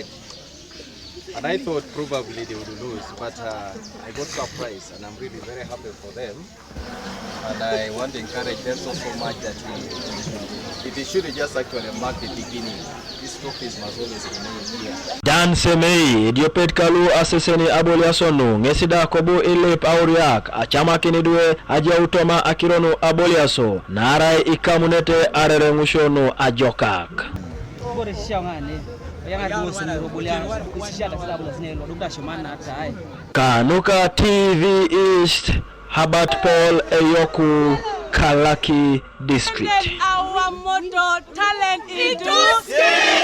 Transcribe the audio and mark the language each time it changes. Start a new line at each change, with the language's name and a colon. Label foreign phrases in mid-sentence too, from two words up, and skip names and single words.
English: And I thought probably they would lose, but I got surprised and I'm really very happy for them. And I want to encourage them so much that it should just actually mark the beginning. This trophies must always remain here.
Teso: Dan Semei, Diopet Kalu aseseni aboliasonu, ngesida kobu ilip auriak, achama kinidwe aja utoma akironu aboliaso, narai ikamunete arerengushonu ajokak. Kanuka TV East, Habat Paul Eyoku, Kalaki District.
English: Our motto, talent into